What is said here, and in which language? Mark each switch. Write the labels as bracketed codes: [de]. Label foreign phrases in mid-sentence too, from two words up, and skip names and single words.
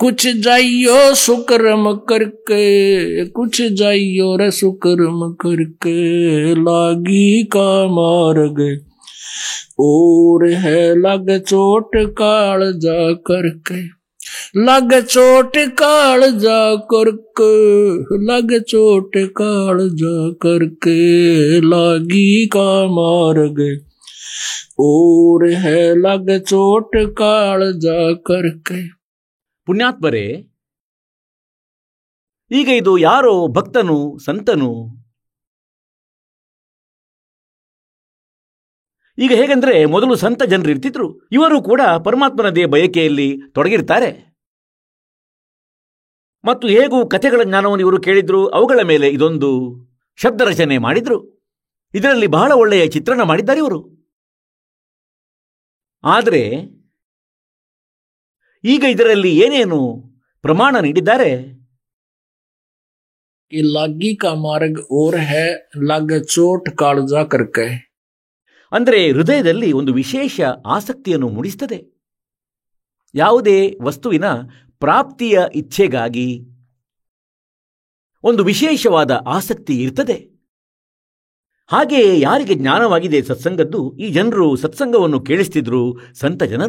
[hi] कुछ जाइयो सुकर्म करके, कुछ जाइयो रे सुकर्म करके, लागी का मार्ग और है लग चोट काल जा करके, लग चोट काल जा करके, लग चोट काल जा करके, लागी का मार्ग और है लग चोट काल जा करके. [kn] ಪುಣ್ಯಾತ್ಮರೇ, ಈಗ ಇದು ಯಾರೋ ಭಕ್ತನು ಸಂತನು. ಈಗ ಹೇಗೆಂದ್ರೆ ಮೊದಲು ಸಂತ ಜನರು ಇರ್ತಿದ್ರು, ಇವರು ಕೂಡ ಪರಮಾತ್ಮನದೇ ಬಯಕೆಯಲ್ಲಿ ತೊಡಗಿರ್ತಾರೆ. ಮತ್ತು ಹೇಗೂ ಕಥೆಗಳ ಜ್ಞಾನವನ್ನು ಇವರು ಕೇಳಿದ್ರು, ಅವುಗಳ ಮೇಲೆ ಇದೊಂದು ಶಬ್ದ ರಚನೆ ಮಾಡಿದ್ರು. ಇದರಲ್ಲಿ ಬಹಳ ಒಳ್ಳೆಯ ಚಿತ್ರಣ ಮಾಡಿದ್ದಾರೆ ಇವರು. ಆದರೆ ಈಗ ಇದರಲ್ಲಿ ಏನೇನು ಪ್ರಮಾಣ ನೀಡಿದ್ದಾರೆ? [hi] लागी का मार्ग और है लग चोट कालजा करके. [kn] ಅಂದರೆ ಹೃದಯದಲ್ಲಿ ಒಂದು ವಿಶೇಷ ಆಸಕ್ತಿಯನ್ನು ಮೂಡಿಸುತ್ತದೆ. ಯಾವುದೇ ವಸ್ತುವಿನ ಪ್ರಾಪ್ತಿಯ ಇಚ್ಛೆಗಾಗಿ ಒಂದು ವಿಶೇಷವಾದ ಆಸಕ್ತಿ ಇರ್ತದೆ. ಹಾಗೆಯೇ ಯಾರಿಗೆ ಜ್ಞಾನವಾಗಿದೆ ಸತ್ಸಂಗದ್ದು, ಈ ಜನರು ಸತ್ಸಂಗವನ್ನು ಕೇಳಿಸ್ತಿದ್ರು, ಸಂತ ಜನರು.